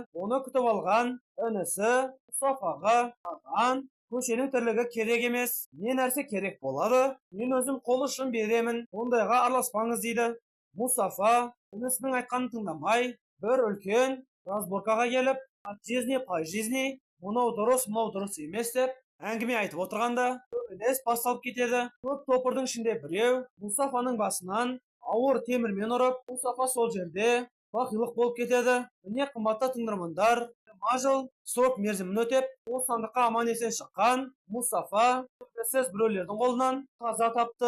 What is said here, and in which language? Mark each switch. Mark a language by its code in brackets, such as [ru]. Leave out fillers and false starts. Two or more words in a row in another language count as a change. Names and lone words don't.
[kk] Оны күтіп алған інісі Мұстафаға аған, көшенің тірлігі керек емес, не нәрсе керек болады, мен өзім қол ұшын беремін, ондайға араласпаңыз дейді. Мұстафа інісінің айтқанын тыңдамай, бір үлкен разборкаға келіп, [ru] от жизни по жизни, [kk] мынау дұрыс емес деп әңгіме айтып отырғанда, төбелес басталып кетеді. Көп топырдың ішінде біреу Мұстафаның басынан ауыр темірмен ұрып, Мұстафа сол жерде бақилық болып кетеді. Міне қымбатты тыңдармандар, 20 жыл срок мерзімін өтеп, бостандыққа аман есен шыққан Мұстафа төбесіз біреулердің қолынан қаза тапты.